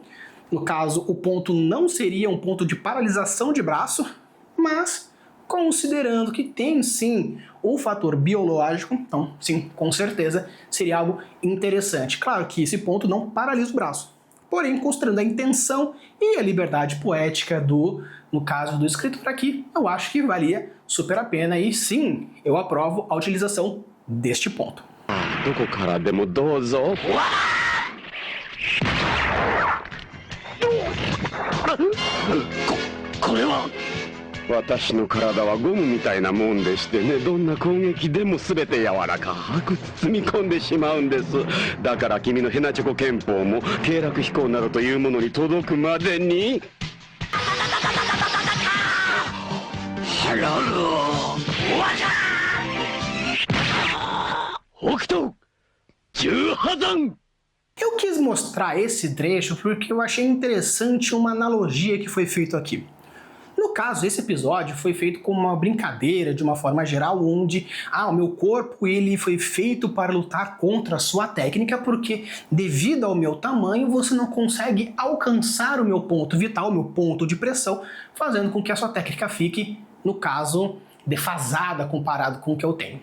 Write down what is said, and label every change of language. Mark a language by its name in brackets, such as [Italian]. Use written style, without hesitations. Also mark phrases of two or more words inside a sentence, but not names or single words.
[Portuguese] No caso, o ponto não seria um ponto de paralisação de braço, mas considerando que tem sim o fator biológico, então sim, com certeza seria algo interessante. Claro que esse ponto não paralisa o braço, porém considerando a intenção e a liberdade poética no caso do escritor aqui, eu acho que valia super a pena e sim, eu aprovo a utilização deste ponto. [Japanese] どこからでもどうぞ。これは私の体はゴムみたいなもんでしてね、どんな攻撃でも全て柔らかく包み込んでしまうんです。だから君のヘナチョコ拳法も経絡飛行などというものに届くまでに。 [Portuguese] Eu quis mostrar esse trecho porque eu achei interessante uma analogia que foi feita aqui. No caso, esse episódio foi feito como uma brincadeira, de uma forma geral, onde o meu corpo ele foi feito para lutar contra a sua técnica, porque devido ao meu tamanho você não consegue alcançar o meu ponto vital, o meu ponto de pressão, fazendo com que a sua técnica fique, no caso, defasada comparado com o que eu tenho.